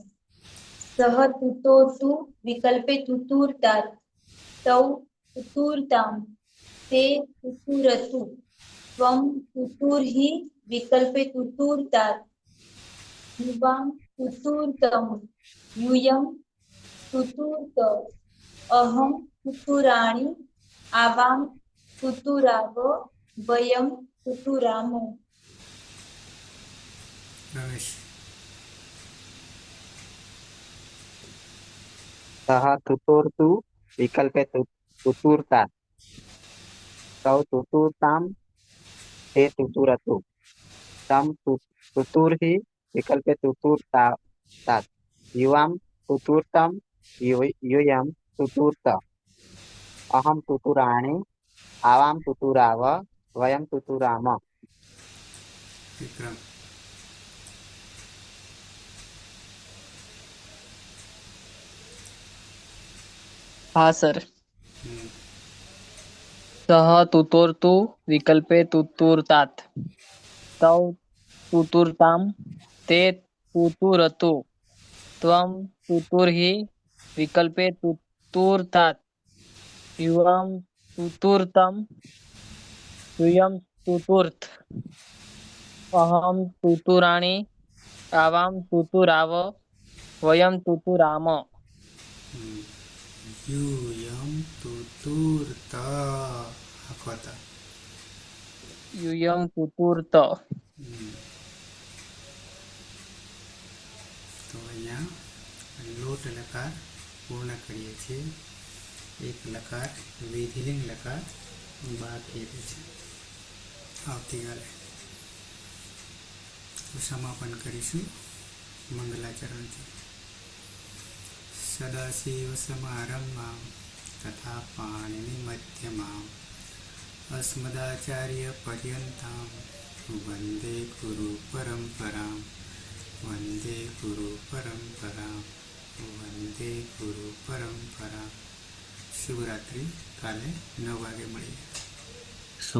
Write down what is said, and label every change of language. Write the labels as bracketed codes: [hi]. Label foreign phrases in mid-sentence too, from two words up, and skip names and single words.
[sa] सह तुतोतु विकल्पे तुतुर्तात तौ तुतूर्तां ते तुतुरतु त्वं तुतुर्हि विकल्पे तुतूर्तात् युवां तुतूर्तं यूयं तुतूर्त अहं तुतुराणि आवां तुतुराव वयं तुतुराम રમેશ સહ તુતુર્તુ વિકલ્પે તુતુર્તા તૌ તુતુર્તામ તે તુતુરતુ તમ તુતુર્હિ વિકલ્પે તુતુર્તા તાત યુવામ તુતુર્તમ યુયમ તુતુર્ત અહમ તુતુરાણि આવામ તુતુરાવ વયમ તુતુરામ વિક્રમ [hi] हाँ सर હમ, [sa] सः तुतोर्तु विकल्पे तुतुर्तात् तौ तुतुर्तां ते तुतुरतु त्वं तुतुर्हि विकल्पे तुतुर्तात् युवां तुतुर्तं यूयं तुतुर्त अहं तुतुराणि आवां तुतुराव वयं तुतुराम [gu] હમ. [sa] યુયમ તુતુર્ત [gu] આખો હતા [sa] यूयं तुतुर्त હમ. [gu] તો અહીંયા લોટ લકાર પૂર્ણ કરીએ છીએ એક લકાર વિધિલિંગ લકાર બાકી રહે છે આવતીકાલે તો સમાપન કરીશું મંગલાચરણથી [sa] સદાશિવ સમારંભામ તથા પાણિનિ મધ્યમામ અસ્મદાચાર્ય પર્યંતામ વંદે ગુરુ પરંપરામ [gu] વંદે ગુરુ પરંપરામ વંદે ગુરુ પરંપરામ શિવરાત્રિ કાલે 9 વાગે મળીએ